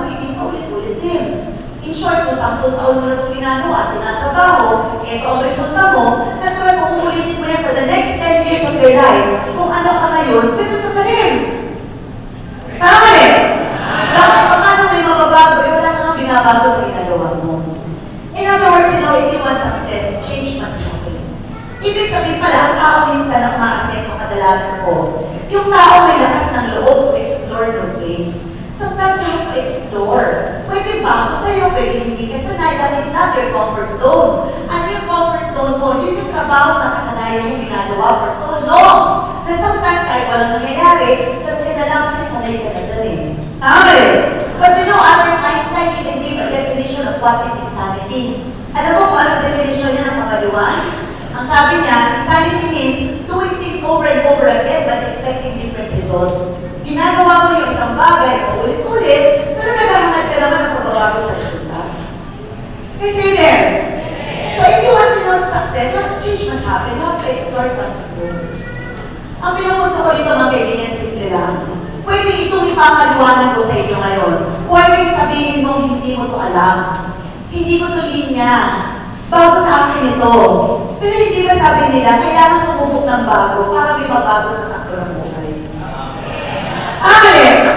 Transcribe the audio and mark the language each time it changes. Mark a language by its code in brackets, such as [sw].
[tl] magiging paulit-ulit din. [en] In short, [tl] kung 10 taon mo na itong ginagawa, tinatrabaho, ito ang resulta mo, natural kung uulitin mo yan [en] for the next 10 years of your life, [tl] kung ano ka ngayon, ganun ka pa rin. Tama rin? Bakit paano may mababago, wala ka nga binabago sa ginagawa mo. [en] In other words, if you want success, change must happen. [tl] Ibig sabihin pala, ang tao minsan ang ma-access sa kadalasan ko. Yung tao may lakas ng loob [en] to explore new things. Sometimes you have to explore. [tl] Pwede bago sa'yo, pwede hindi ka sanay. [en] That is not your comfort zone. [tl] Ano yung comfort zone mo? Yun yung trabaho na kasanayan mong ginagawa [en] for so long. [tl] Na sometimes kahit walang nangyayari, sabi na lang kasi sanay ka na dyan eh. Tama eh. [en] But you know, Albert Einstein even gave a definition of what is insanity. [tl] Alam mo kung anong definition niya ng kapaliwan? Ang sabi niya, [en] insanity means doing things over and over again but expecting different results. [tl] Ginagawa mo yung isang bagay o ulit-ulit, pero naghahanap ka naman ng pagbabago sa resulta. [en] Okay, so there. So if you want to know success, what change must happen? You have to explore something new. [tl] Ang pinupunto ko dito mga kaibigan, simple lang. Pwede itong ipapaliwanag ko sa inyo ngayon. Pwede sabihin mo, hindi mo to alam. Hindi ko to linya. Bago sa akin ito. Pero hindi ba sabi nila, kailangan sumubok ng bago para may mabago sa takbo ng buhay. Amen!